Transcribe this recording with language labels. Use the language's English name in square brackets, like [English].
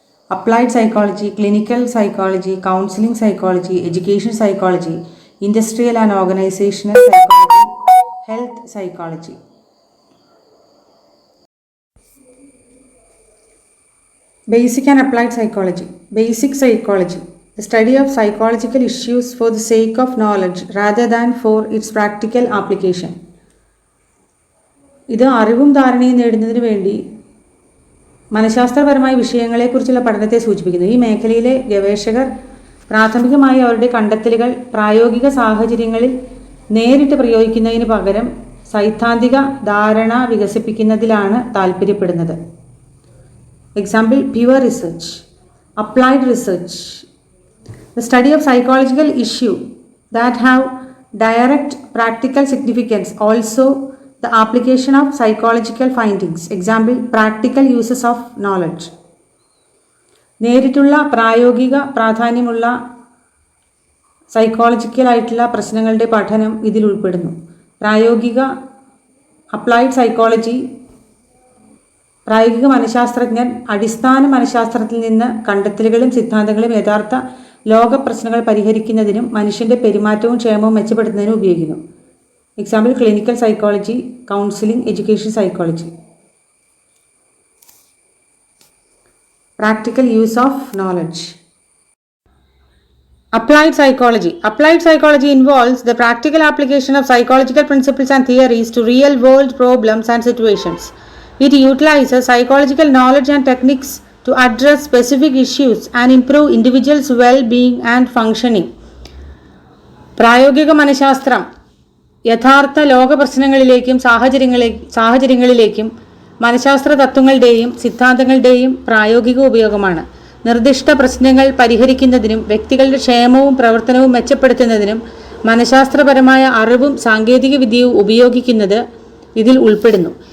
[English] Applied psychology, clinical psychology, counseling psychology, education psychology, industrial and organizational psychology, health psychology. Basic and applied psychology. Basic psychology, the study of psychological issues for the sake of knowledge rather than for its practical application. [Malayalam] ഇത് അറിവും ധാരണയും നേടുന്നതിന് വേണ്ടി മനഃശാസ്ത്രപരമായ വിഷയങ്ങളെക്കുറിച്ചുള്ള പഠനത്തെ സൂചിപ്പിക്കുന്നു. ഈ മേഖലയിലെ ഗവേഷകർ പ്രാഥമികമായി അവരുടെ കണ്ടെത്തലുകൾ പ്രായോഗിക സാഹചര്യങ്ങളിൽ നേരിട്ട് പ്രയോഗിക്കുന്നതിന് പകരം സൈദ്ധാന്തിക ധാരണ വികസിപ്പിക്കുന്നതിലാണ് താൽപ്പര്യപ്പെടുന്നത്. [English] Example, pure research. Applied research, the study of psychological issue that have direct practical significance, also the application of psychological findings. Example, practical uses of knowledge. [Malayalam] നേരിട്ടുള്ള പ്രായോഗിക പ്രാധാന്യമുള്ള സൈക്കോളജിക്കലായിട്ടുള്ള പ്രശ്നങ്ങളുടെ പഠനം ഇതിൽ ഉൾപ്പെടുന്നു. പ്രായോഗിക അപ്ലൈഡ് സൈക്കോളജി, പ്രായോഗിക മനഃശാസ്ത്രജ്ഞർ അടിസ്ഥാന മനഃശാസ്ത്രത്തിൽ നിന്ന് കണ്ടെത്തലുകളും സിദ്ധാന്തങ്ങളും യഥാർത്ഥ ലോക പ്രശ്നങ്ങൾ പരിഹരിക്കുന്നതിനും മനുഷ്യന്റെ പെരുമാറ്റവും ക്ഷേമവും മെച്ചപ്പെടുത്തുന്നതിനും ഉപയോഗിക്കുന്നു. [English] Example, clinical psychology, counselling, education psychology. Practical use of knowledge. Applied psychology. Applied psychology involves the practical application of psychological principles and theories to real world problems and situations. It utilizes psychological knowledge and techniques to address specific issues and improve individuals' well-being and functioning. [Malayalam] പ്രായോഗിക മനഃശാസ്ത്രം യഥാർത്ഥ ലോക പ്രശ്നങ്ങളിലേക്കും സാഹചര്യങ്ങളിലേക്കും മനഃശാസ്ത്ര തത്വങ്ങളുടെയും സിദ്ധാന്തങ്ങളുടെയും പ്രായോഗിക ഉപയോഗമാണ്. നിർദ്ദിഷ്ട പ്രശ്നങ്ങൾ പരിഹരിക്കുന്നതിനും വ്യക്തികളുടെ ക്ഷേമവും പ്രവർത്തനവും മെച്ചപ്പെടുത്തുന്നതിനും മനഃശാസ്ത്രപരമായ അറിവും സാങ്കേതിക വിദ്യയും ഉപയോഗിക്കുന്നത് ഇതിൽ ഉൾപ്പെടുന്നു.